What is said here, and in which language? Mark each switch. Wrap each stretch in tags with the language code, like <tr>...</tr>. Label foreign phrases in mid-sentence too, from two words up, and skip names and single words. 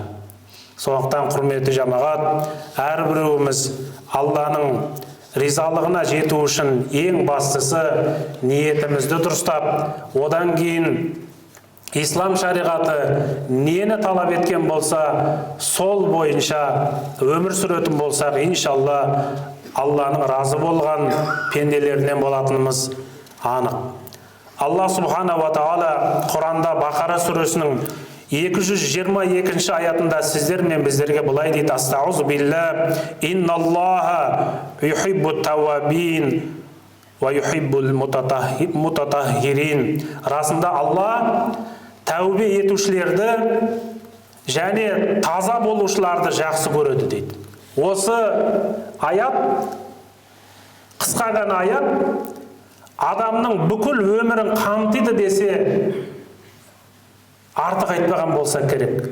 <kk>Сондықтан, құрметті жамағат, әрбіреуіміз Алланың ризалығына жету үшін ең бастысы ниетімізді дұрыстап, одан кейін ислам шариғаты нені талап еткен болса, сол бойынша өмір сүретін болсақ, иншалла Алланың разы болған пенделерінен болатынымыз анық. Алла</kk> <ar>سبحانه وتعالى</ar> <kk>Құранда Бақара сүресінің 222 аятында сіздер мен біздерге былай дейді:</kk> <ar>أستعيذ بالله إن الله يحب التوابين ويحب المتطهرين.</ar> <kk>Расында Алла тәубе етушілерді және таза болушыларды жақсы көреді дейді. Осы аят, қысқа ғана аят, адамның бүкіл өмірін қамтиды десе артық айтпаған болса керек.</kk>